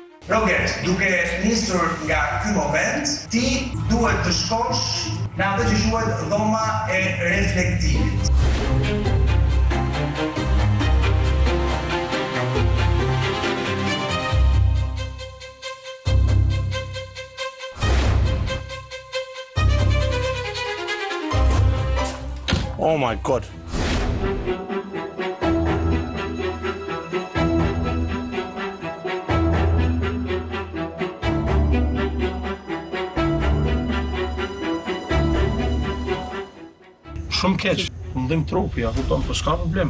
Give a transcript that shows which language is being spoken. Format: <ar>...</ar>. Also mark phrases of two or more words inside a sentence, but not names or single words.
<sq>Robert, duke nisur nga ky moment, ti duhet të shkosh në atë që quhet dhoma e reflektimit.</sq> <en>Oh my God.</en> <sq>Shumë keq, më dhim trupi, ja kupton, po s'ka problem.</sq>